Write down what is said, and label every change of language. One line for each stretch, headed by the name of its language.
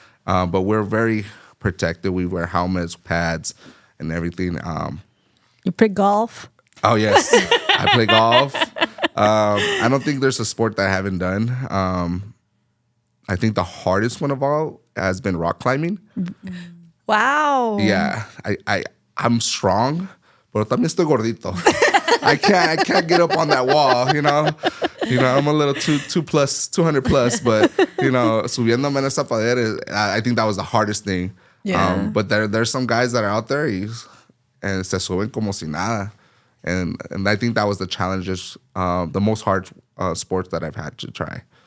English: But we're very protected. We wear helmets, pads, and everything. You play golf? Oh, yes. I play golf. I don't think there's a sport that I haven't done. I think the hardest one of all has been rock climbing. Wow. Yeah. I'm strong,
Spanish: pero también estoy gordito.
English: I can't get up on that wall, I'm a little 200 plus, but
Spanish: subiéndome en esa pared,
English: I think that was the hardest thing. Yeah. But there's some guys that are out there and
Spanish: se suben como si nada.
English: And I think that was the challenges, the most hard sports that I've had to try.